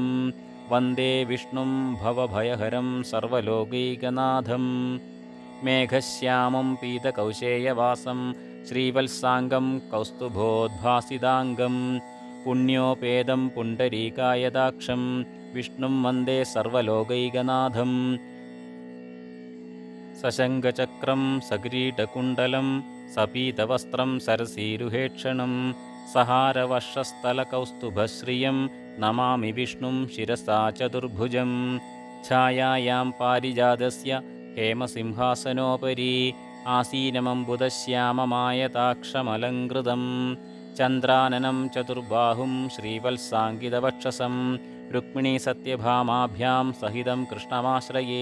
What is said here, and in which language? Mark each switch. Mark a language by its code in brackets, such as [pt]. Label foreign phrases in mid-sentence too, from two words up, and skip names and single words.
[sa] वन्दे विष्णुं भवभयहरं सर्वलोकैकनाथं मेघश्यामं पीतकौशेयवासं श्रीवत्साङ्गं कौस्तुभोद्भासिताङ्गं पुण्योपेदं पुण्डरीकायदाक्षं विष्णुं वन्दे सर्वलोकैकनाथं सशङ्खचक्रं सकिरीटकुण्डलं सपीतवस्त्रं सरसीरुहेक्षणं सहारवर्षस्थलकौस्तुभश्रियं नमामि विष्णुं शिरसा चतुर्भुजं ഛായായാം പാരിജാതസ്യ ഹേമസിംഹാസനോപരി ആസീനമംബുധശ്യാമമായതാക്ഷമലങ്കൃതം ചന്ദ്രാനനം ചതുർബാഹും ശ്രീവത്സാങ്കിതവക്ഷസം രുക്മിണീ സത്യഭാമാഭ്യാം സഹിതം കൃഷ്ണമാശ്രയേ.